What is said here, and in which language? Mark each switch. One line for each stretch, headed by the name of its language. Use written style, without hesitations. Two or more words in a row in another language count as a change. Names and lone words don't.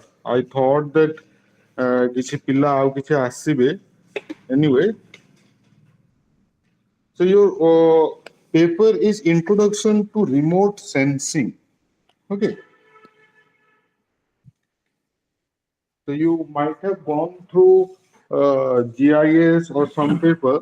English: I thought that
Odia: କିଛି ପିଲା ଆଉ କିଛି ଆସିବେ.
English: Anyway, so your paper is Introduction to Remote Sensing. Okay. So you might have gone through GIS or some paper.